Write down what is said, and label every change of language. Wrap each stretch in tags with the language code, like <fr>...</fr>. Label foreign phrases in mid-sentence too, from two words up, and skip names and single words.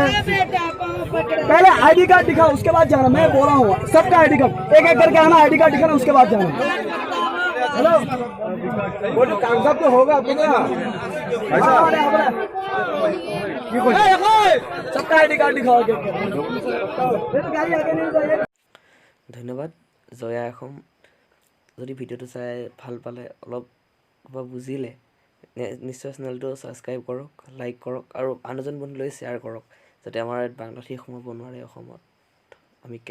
<hi>पहले आईडी कार्ड दिखाओ, उसके बाद जाना। मैं बोला हूँ सबका आईडी कार्ड एक एक करके आना, आईडी कार्ड दिखाना, उसके बाद जाना। हेलो, वो तो कागजात तो होगा सबका आईडी कार्ड दिखाओ।</hi> <as>ধন্যবাদ জয়া এখন। যদি ভিডিঅ'টো চাই ভাল পালে, অলপ কিবা বুজিলে, নিশ্চয় চেনেলটো ছাবস্ক্ৰাইব কৰক, লাইক কৰক আৰু আন এজন বন্ধুলৈ শ্বেয়াৰ কৰক, যাতে আমাৰ ইয়াত বাংলাদেশী সোমাব নোৱাৰে অসমত।</as>